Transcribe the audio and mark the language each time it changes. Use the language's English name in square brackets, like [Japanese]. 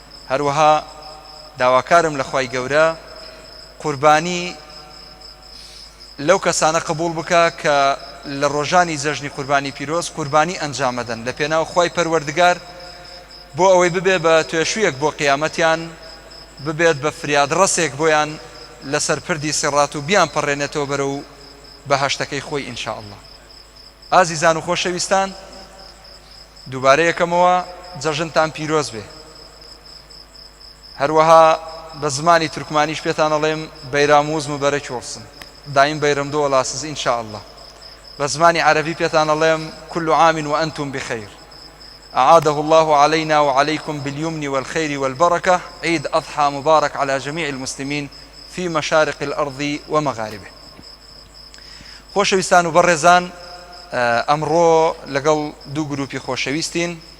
[Central Kurdish] هەروەها داواکارم لە خوای گەورە قوربانی لەو کەسانە قبول بکە کە لە ڕۆژانی جەژنی قوربانی پیرۆز قوربانی ئەنجامەدەن لە پێناو خوای پەروەردگار بۆ ئەوەی ببێ بە توێشوویەک بۆ قیامەتیان، ببێت بە فریادڕەسێک بۆیان لەسەر پردی سێڕات و بیان پەڕێنێتەوە بەرەو بەهەشتەکەی خۆی ئینشاء الله. ئازیزان و خۆشەویستان، دووبارە یەکەمەوە جەژنتان پیرۆز بێ. هەروەها بە زمانی تورکمانیش پێتان ئەڵێم [Turkish] بەیراموز مبارەک وڵسن، دایم بەیرەم دۆ وڵاسز [Central Kurdish] ئینشاء الله. بە زمانی عەرەبی پێتان ئەڵێم [Arabic] كل عام وأنتم بخير، أعاده الله علينا وعليكم باليمن والخير والبركة. عيد أضحى مبارك على جميع المسلمين في مشارق الأرض ومغاربه. [Central Kurdish] خۆشەویستان و بەڕێزان، ئەمڕۆ لەگەڵ دوو گروپی خۆشەویستین.